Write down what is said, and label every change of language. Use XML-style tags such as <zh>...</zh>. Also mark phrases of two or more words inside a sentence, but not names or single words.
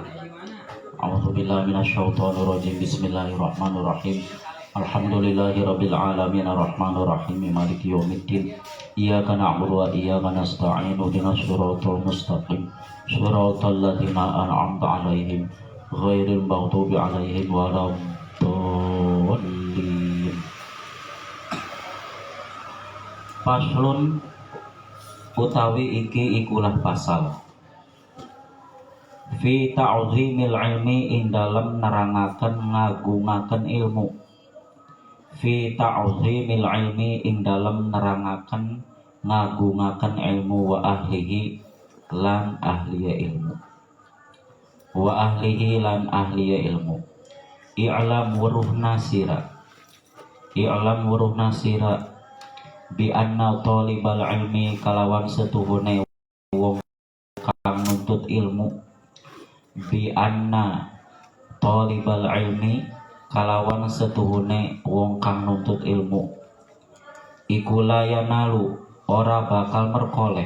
<ar>أعوذ بالله من الشيطان الرجيم. بسم الله الرحمن الرحيم. الحمد لله رب العالمين الرحمن الرحيم مالك يوم الدين. إياك نعبد وإياك نستعين. اهدنا الصراط المستقيم. صراط الذين أنعمت عليهم غير المغضوب عليهم ولا الضالين.</ar> <jv>Faslun utawi iki ikulah pasal</jv> <ar>في تعظيم العلم</ar> <jv>ing dalem nerangaken ngagungaken ilmu.</jv> <ar>في تعظيم العلم</ar> <jv>ing dalem nerangaken ngagungaken ilmu</jv> <ar>وأهله</ar> <jv>lan ahliya ilmu.</jv> <ar>وأهله</ar> <jv>lan ahliya ilmu. I'lam wuruh nasira. I'lam wuruh nasira</jv> <ar>بأن طالب العلم</ar> <jv>kalawan setuhune wong kang nuntut ilmu.</jv> <ar>بأن طالب العلم</ar> <jv>kalawan setuhune wong kang nuntut ilmu iku layanalu ora bakal merkoleh.</jv>